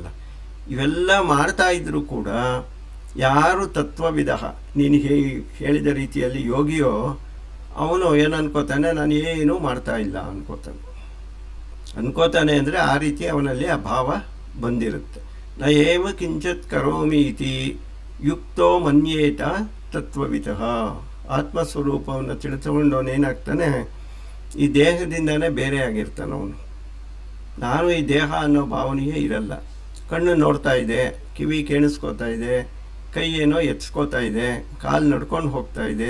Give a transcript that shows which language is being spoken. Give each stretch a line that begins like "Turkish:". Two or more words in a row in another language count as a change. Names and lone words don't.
Kannada: ಇವೆಲ್ಲ ಮಾಡ್ತಾ ಇದ್ದರೂ ಕೂಡ ಯಾರು ತತ್ವವಿಧ, ನೀನು ಹೇಳಿದ ರೀತಿಯಲ್ಲಿ ಯೋಗಿಯೋ, ಅವನು ಏನು ಅನ್ಕೋತಾನೆ, ನಾನು ಏನೂ ಮಾಡ್ತಾ ಇಲ್ಲ ಅನ್ಕೋತಾನೆ ಅಂದರೆ ಆ ರೀತಿ ಅವನಲ್ಲಿ ಆ ಭಾವ ಬಂದಿರುತ್ತೆ.
Sanskrit: ನ ಏವ ಕಿಂಚಿತ್ ಕರೋಮಿ ಇತಿ ಯುಕ್ತೋ ಮನ್ಯೇತ ತತ್ವವಿಧ.
Kannada: ಆತ್ಮಸ್ವರೂಪವನ್ನು ತಿಳಿದುಕೊಂಡವನು ಏನಾಗ್ತಾನೆ, ಈ ದೇಹದಿಂದನೇ ಬೇರೆ ಆಗಿರ್ತಾನೆ ಅವನು. ನಾನು ಈ ದೇಹ ಅನ್ನೋ ಭಾವನೆಯೇ ಇರಲ್ಲ. ಕಣ್ಣು ನೋಡ್ತಾ ಇದೆ, ಕಿವಿ ಕೇಳಿಸ್ಕೋತಾ ಇದೆ, ಕೈ ಏನೋ ಎತ್ಸ್ಕೋತಾ ಇದೆ, ಕಾಲು ನಡ್ಕೊಂಡು ಹೋಗ್ತಾ ಇದೆ.